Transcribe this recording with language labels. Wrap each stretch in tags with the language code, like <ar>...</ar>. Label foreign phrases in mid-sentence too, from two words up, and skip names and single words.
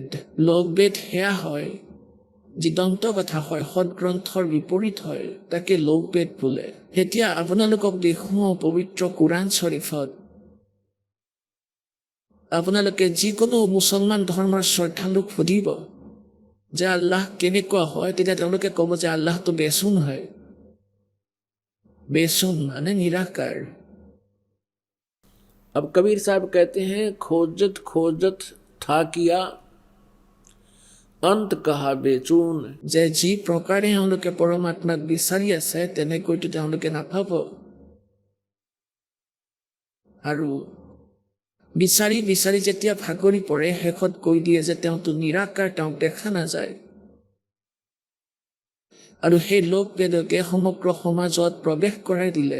<as>লোকবেদ সেয়া হয় যি দন্ত কথা হয়, সদগ্ৰন্থৰ বিপৰীত হয়, তাকে লোকবেদ বোলে। এতিয়া আপোনালোকক দেখুৱাওঁ পবিত্ৰ কোৰাণ শ্বৰীফত। আপোনালোকে যিকোনো মুছলমান ধৰ্মৰ শ্ৰদ্ধালুক সুধিব যে আল্লাহ কেনেকুৱা হয়, তেতিয়া তেওঁলোকে ক'ব যে আল্লাহটো বেচুন হয়।</as> <hi>बेसुन माने निराकार। अब कबीर साहब कहते हैं, खोजत खोजत था किया अंत कहा बेचून।</hi> <as>যে যি প্ৰকাৰে তেওঁলোকে পৰমাত্মাক বিচাৰি আছে তেনেকৈতো তেওঁলোকে নাপাব, আৰু বিচাৰি বিচাৰি যেতিয়া ভাগৰি পৰে, শেষত কৈ দিয়ে যে তেওঁতো নিৰাকাৰ, তেওঁক দেখা নাযায়। আৰু সেই লোকবেদকে সমগ্ৰ সমাজত প্ৰৱেশ কৰাই দিলে।</as>